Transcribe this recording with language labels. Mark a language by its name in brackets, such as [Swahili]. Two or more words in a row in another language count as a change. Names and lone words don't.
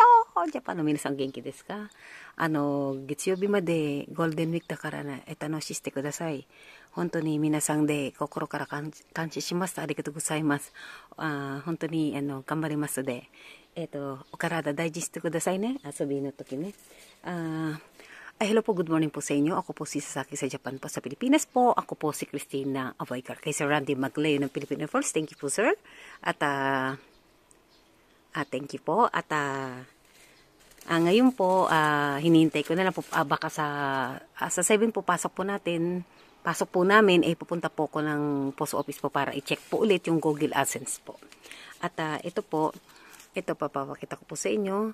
[Japanese] Japanの皆さん元気ですか? 月曜日までゴールデンウィークだからね、楽ししてください。本当に皆さんで心から感謝します。ありがとうございます。本当に頑張りますので、お体大事してくださいね。遊びの時ね。 [Filipino] Hello po, good morning po sa inyo. Ako po si Sasaki sa Japan po, sa Pilipinas po. Ako po si Christina Avoycar. Kay Sir Randy Maglayo ng Filipino Force. [English] Thank you [Filipino] po, sir. At, [English] thank you [Filipino] po. At, ngayon po, hinihintay ko na lang po, baka sa 7 po, pasok po namin, pupunta po ko ng [English] post office [Filipino] po para i-check po ulit yung Google AdSense po. At, ito papakita ko po sa inyo.